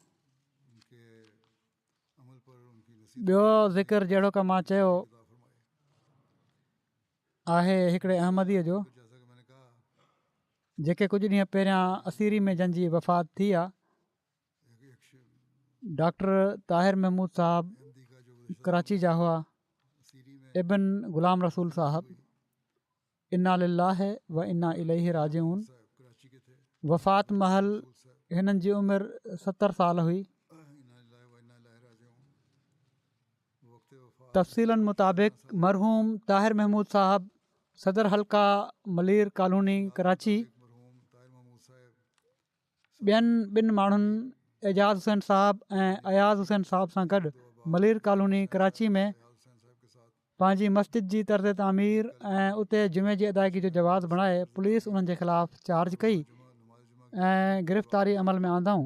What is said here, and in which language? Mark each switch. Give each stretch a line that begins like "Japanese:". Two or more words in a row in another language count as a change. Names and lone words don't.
Sindhi: ॿियो ज़िक्र जहिड़ो की मां चयो आहे हिकिड़े अहमदीअ जो जेके कुझु ॾींहं पहिरियां असीरी में जंहिंजी वफ़ात थी आहे। डॉक्टर ताहिर महमूद साहबु कराची जा हुआ।
Arabic: इब्न ग़ुलाम रसूल साहबु إنا لله وإنا إليه راجعون.
Sindhi: वफ़ात महल हिननि जी उमिरि 70 साल हुई। तफ़सीलनि मुताबिक़ मरहूम ताहिर महमूद साहबु सदर हल्का मलीर कॉलोनी कराची ॿिनि माण्हुनि एजाज़ हुसैन साहबु ऐं अयाज़ हुसैन साहब सां गॾु मलीर कॉलोनी कराची में पंहिंजी मस्जिद जी तर्ज़ तामीर ऐं उते जुमे जी अदायगी जो जवाज़ बणाए पुलिस उन्हनि जे ख़िलाफ़ु चार्ज कई ऐं गिरफ़्तारी अमल में आंदाऊं।